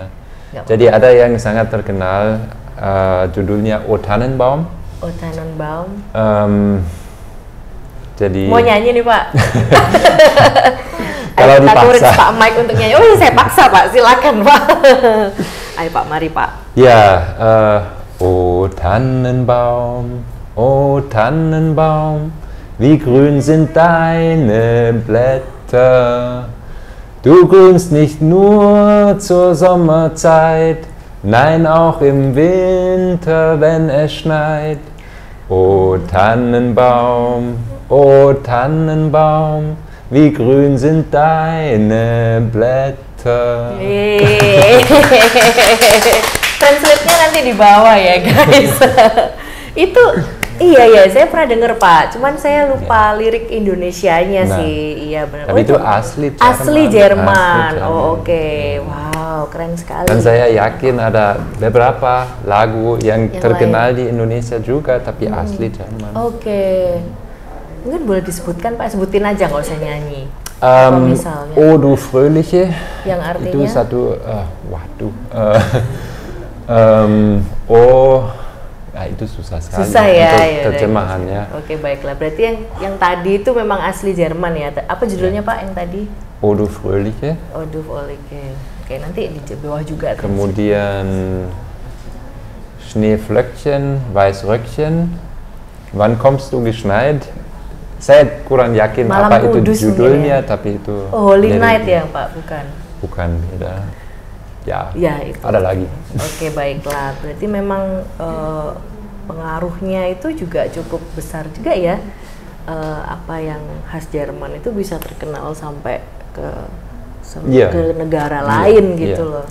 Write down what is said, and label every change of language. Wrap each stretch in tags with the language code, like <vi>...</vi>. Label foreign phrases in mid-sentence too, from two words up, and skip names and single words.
<id>Jadi ada yang sangat terkenal, judulnya O Tannenbaum. O Tannenbaum. Jadi mau nyanyi nih Pak. Kalau dipaksa Pak Mike untuk nyanyi. Oh, saya paksa Pak, silakan Pak. Ayo Pak, mari Pak. Ya,</id> <de>O Tannenbaum, O Tannenbaum, wie grün sind deine Blätter. Du grünst nicht nur zur Sommerzeit, Nein, auch im Winter, wenn es schneit. O Tannenbaum, wie grün sind deine Blätter.</de> <id>Translate-nya nanti di bawah ya guys. Itu iya saya pernah denger Pak, cuman saya lupa lirik Indonesianya sih. Iya benar. Tapi itu asli Jerman. Asli Jerman. Oh oke. Wow, keren sekali. Dan saya yakin ada beberapa lagu yang terkenal di Indonesia juga, tapi asli Jerman. Oke. Mungkin boleh disebutkan Pak, sebutin aja nggak usah nyanyi. Misalnya. Oh du Fröhliche. Yang artinya? Itu satu, itu susah sekali susah ya, untuk terjemahannya. Oke baiklah, berarti yang tadi itu memang asli Jerman ya. Apa judulnya Pak yang tadi? O du Fröhliche. O du Fröhliche. Oke, nanti di bawah juga.</id> <de>Kemudian Schneeflöckchen, Weißröckchen, wann kommst du geschneit?</de> <id>Saya kurang yakin Malam apa itu judulnya, ya? tapi itu Holy Night ya Pak, bukan? Bukan, beda. Ya, itu. Ada lagi. Oke baiklah, berarti memang pengaruhnya itu juga cukup besar juga ya. Apa yang khas Jerman itu bisa terkenal sampai ke negara lain gitu loh.</id>